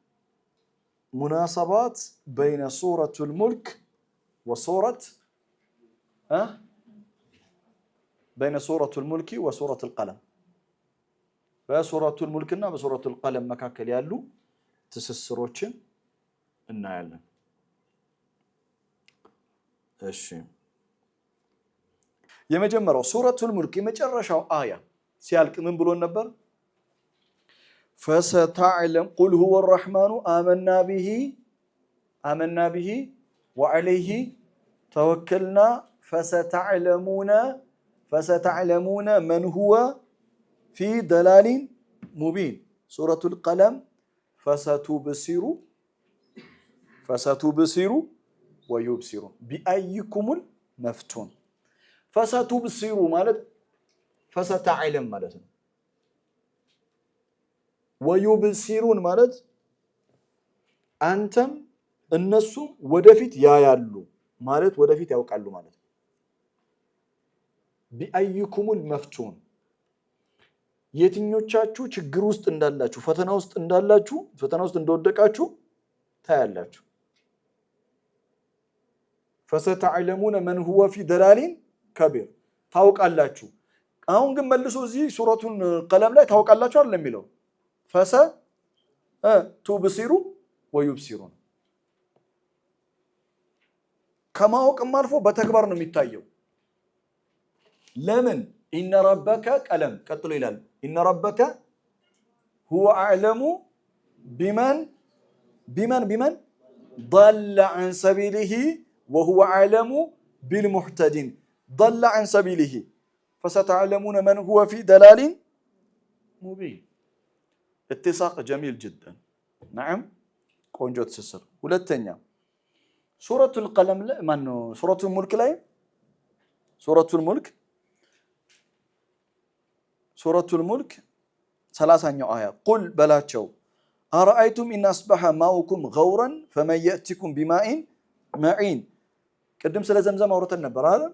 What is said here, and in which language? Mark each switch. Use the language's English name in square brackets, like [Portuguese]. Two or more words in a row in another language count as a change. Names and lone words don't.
[Arabic] مناسبات بين سورة الملك وسورة بين سورة الملك وسورة القلم። [Amharic] በሱረቱል ሙልክና በሱረቱል ቀለም መካከል ያሉ ትስስሮችን እናያለን። እሺ የመጀመሪያው ሱረቱል ሙልክ የመጨረሻው አያ ሲያልቅ ምን ብሎን ነበር? [Arabic] فستعلم قل هو الرحمن آمنا به وعليه توكلنا فستعلمون من هو في ضلال مبين. سورة القلم فستبصر ويبصرون بأيكم المفتون. [Amharic] فستبصر ማለት فستعلم ማለት ነው። ወዩብሲሩን ማለት አንተም እነሱም ወደፊት ያያሉ ማለት ወደፊት ያውቃሉ ማለት ነው። [Arabic] بأيكم المفتون [Amharic] የትኞቻችሁ ችግር ውስጥ እንዳላችሁ ፈተና ውስጥ እንደወደቃችሁ ታያላችሁ። [Arabic] فستعلمون من هو في ضلال كبير [Amharic] ታውቃላችሁ። አሁን ግን መልሶ እዚህ ሱረቱን ቀለም ላይ ታውቃላችሁ አይደል የሚለው [Arabic] فستبصر ويبصرون [Amharic] ከማወቅም አልፎ በተግባር ነው የሚታየው። ለምን ኢነ ረበከ ቀለም ቀጥሎ ይላል [Arabic] إن ربك هو أعلم بمن ضل عن سبيله وهو أعلم بالمهتدين. ضل عن سبيله فستعلمون من هو في ضلال مبين. اتساق جميل جدا. [Amharic] نعم ቆንጆ ትስስር። ሁለተኛ ሱረቱል ቀለም ላይ ማነው ሱረቱል ሙልክ ላይ ሱረቱል ሙልክ 30ኛው አያ ቁል በላቸው [Arabic] أرأيتم إن أصبح ماؤكم غورا فمن يأتيكم بماء معين። [Amharic] ቅድም ስለ ዘምዘም አውርተን ነበር አይደል?